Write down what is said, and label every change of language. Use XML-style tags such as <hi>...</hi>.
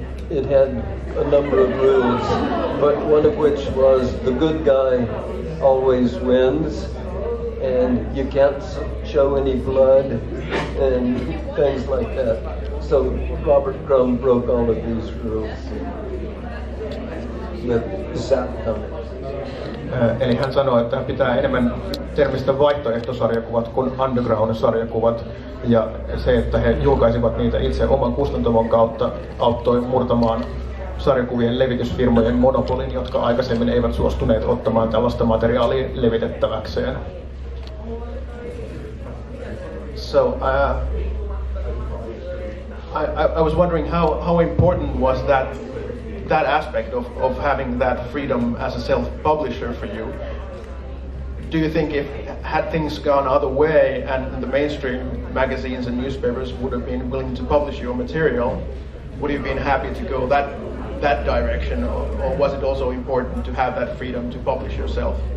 <en>It had a number of rules, but one of which was the good guy always wins, and you can't show any blood and things like that. So Robert Crumb broke all of these rules with Zap Comics.</en> <fi>Eli hän sanoi, että hän pitää enemmän termistä vaihtoehtosarjakuvat kuin underground-sarjakuvat, ja se, että he julkaisivat niitä itse oman kustantamon kautta, auttoi murtamaan sarjakuvien levitysfirmojen monopolin, jotka aikaisemmin eivät suostuneet ottamaan tällaista materiaalia levitettäväkseen.</fi> <en>So I was wondering how important was that aspect of having that freedom as a self-publisher for you? Do you think if had things gone other way and the mainstream magazines and newspapers would have been willing to publish your material, would you have been happy to go that direction, or was it also important to have that freedom to publish yourself?</en>